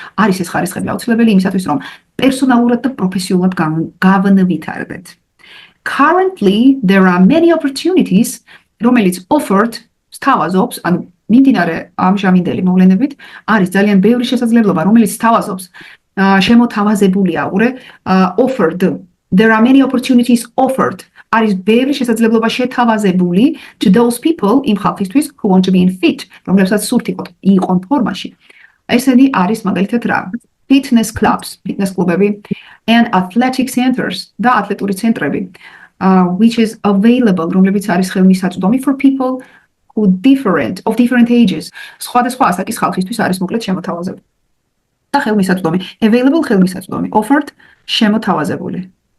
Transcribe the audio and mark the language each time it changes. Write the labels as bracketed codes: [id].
[ka] არის ეს ხარისხები აუცილებელი იმისათვის, რომ პერსონალურად და პროფესიულად გავანვითარდეთ. [en] Currently, there are many opportunities, [ka] რომელიც offered სთავაზობს, ანუ მიმდინარე ამჟამინდელი მოვლენებით, არის ძალიან ბევრი შესაძლებლობა, რომელიც სთავაზობს შემოთავაზებულია, offered. [en] There are many opportunities offered. [ka] არის ბევრი შესაძლებლობა შეთავაზებული [en] to those people [ka] იმ ხალხისთვის [en] who want to be in fit, [ka] რომლებსაც სურთ იყვონ ფორმაში. ესენი არის მაგალითად რა? [en] Fitness clubs, fitness კლუბები and athletic centers [ka] და ათლეტური ცენტრები, [en] which is available, [ka] რომლებიც არის ხელმისაწვდომი [en] for people of different ages. [ka] სხვადასხვა ასაკის ხალხისთვის არის მოკლედ შემოთავაზებული. და ხელმისაწვდომი, available ხელმისაწვდომი, offered შემოთავაზებული.